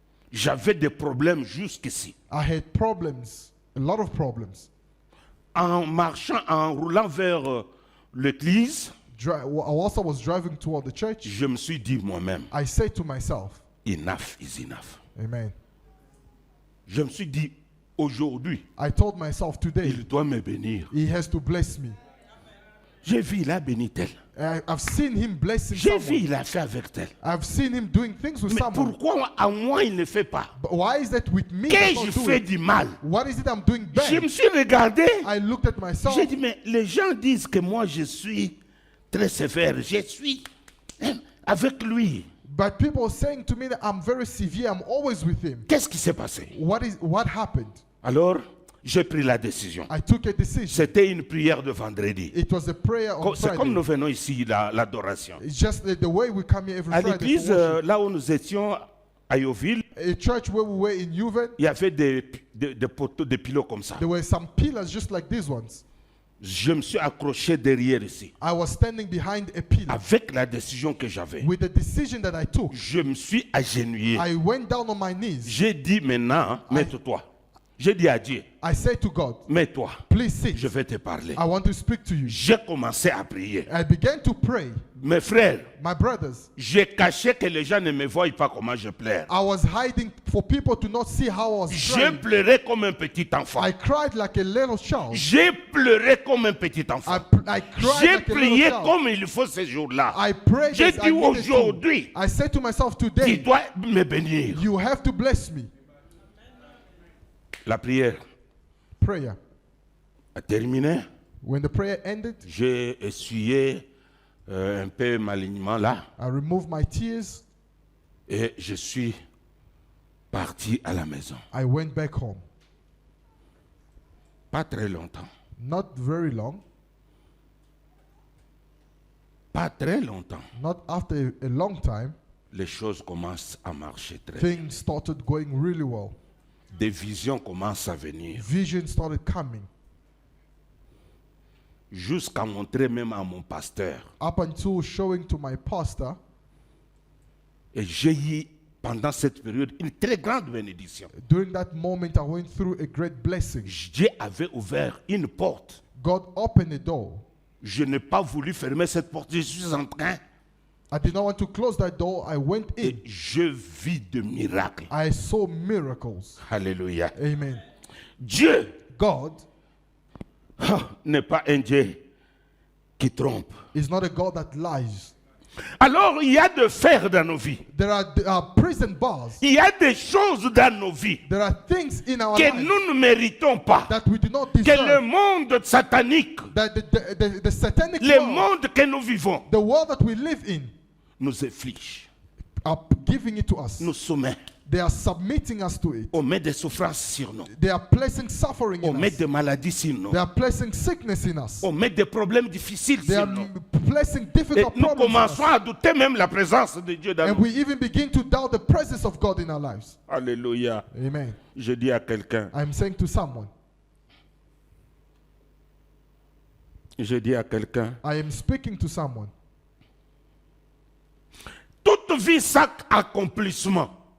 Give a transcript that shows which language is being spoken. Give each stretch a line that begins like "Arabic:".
French: J'avais des problèmes jusqu'ici.
English: I had problems, a lot of problems.
French: En marchant, en roulant vers l'église,
English: Whilst I was driving toward the church,
French: je me suis dit moi-même,
English: I said to myself, enough is enough. Amen.
French: Je me suis dit, aujourd'hui,
English: I told myself today,
French: il doit me bénir.
English: he has to bless me.
French: J'ai vu, il a béni tel.
English: I've seen him blessing
French: J'ai vu,
English: someone.
French: il a fait avec tel.
English: I've seen him doing things with
French: Mais
English: someone.
French: pourquoi à moi il ne fait pas?
English: But why is that with me? I
French: Qu'ai-je
English: don't do
French: fait
English: it?
French: du mal?
English: What is it I'm doing
French: Je me
English: bad?
French: suis regardé.
English: I looked at myself.
French: J'ai dit, mais les gens disent que moi je suis très sévère. Je suis avec lui.
English: But people are saying to me that I'm very severe. I'm always with him.
French: Qu'est-ce qui s'est passé?
English: What happened?
French: Alors, j'ai pris la décision.
English: I took a decision.
French: C'était une prière de vendredi.
English: It was a prayer on
French: C'est comme nous
English: Friday.
French: venons ici, l'adoration.
English: It's just the way we come here every
French: À
English: Friday.
French: l'église,
English: For worship.
French: là où nous étions, à Yoville,
English: A church where we were in Juven,
French: il y avait des poteaux, des pilots comme ça.
English: there were some pillars just like these ones.
French: Je me suis accroché derrière ici.
English: I was standing behind a pillar.
French: Avec la décision que j'avais,
English: With the decision that I took,
French: je me suis agenouillé.
English: I went down on my knees.
French: J'ai dit maintenant, mets-toi. J'ai dit à Dieu,
English: I said to God,
French: mets-toi.
English: please sit.
French: Je vais te parler.
English: I want to speak to you.
French: J'ai commencé à prier.
English: I began to pray.
French: Mes frères,
English: My brothers,
French: j'ai caché que les gens ne me voient pas comment je pleure.
English: I was hiding for people to not see how I was
French: J'ai
English: crying.
French: pleuré comme un petit enfant.
English: I cried like a little child.
French: J'ai pleuré comme un petit enfant.
English: I cried
French: J'ai
English: like a little
French: prié
English: child.
French: comme il faut ce jour-là.
English: I prayed
French: J'ai
English: as I
French: dit
English: needed to.
French: aujourd'hui,
English: I said to myself
French: tu
English: today,
French: dois me bénir.
English: you have to bless me.
French: La prière
English: Prayer.
French: a terminé.
English: When the prayer ended,
French: J'ai essuyé un peu l'alignement là
English: I removed my tears.
French: et je suis parti à la maison.
English: I went back home.
French: Pas très longtemps.
English: Not very long.
French: Pas très longtemps.
English: Not after a long time,
French: Les choses commencent à marcher très bien.
English: things started going really well.
French: Des visions commencent à venir.
English: Vision started coming.
French: Jusqu'à montrer même à mon pasteur.
English: Up until showing to my pastor,
French: Et j'ai eu, pendant cette période, une très grande bénédiction.
English: during that moment I went through a great blessing.
French: Dieu avait ouvert une porte.
English: God opened a door.
French: Je n'ai pas voulu fermer cette porte. Je suis en train
English: I did not want to close that door. I went in.
French: et je vis de miracles.
English: I saw miracles.
French: Alléluia.
English: Amen.
French: Dieu
English: God
French: n'est pas un Dieu qui trompe.
English: is not a God that lies.
French: Alors, il y a de fer dans nos vies.
English: There are prison bars.
French: Il y a des choses dans nos vies
English: There are things in our
French: que
English: lives
French: nous ne méritons pas.
English: that we do not
French: Que le
English: deserve.
French: monde satanique,
English: That the satanic
French: le
English: world,
French: monde que nous vivons,
English: the world that we live in,
French: nous afflige,
English: are giving it to us.
French: nous soumet.
English: They are submitting us to it.
French: On met des souffrances sur nous.
English: They are placing suffering
French: On
English: in
French: met
English: us.
French: des maladies sur nous.
English: They are placing sickness in us.
French: On met des problèmes difficiles
English: They
French: sur
English: are
French: nous.
English: placing
French: Et
English: difficult
French: nous
English: problems in
French: commençons
English: us.
French: à douter même la présence de Dieu dans
English: And
French: nous.
English: we even begin to doubt the presence of God in our lives.
French: Alléluia.
English: Amen.
French: Je dis à quelqu'un,
English: I'm saying to someone,
French: je dis à quelqu'un,
English: I am speaking to someone.
French: toute vie sans accomplissement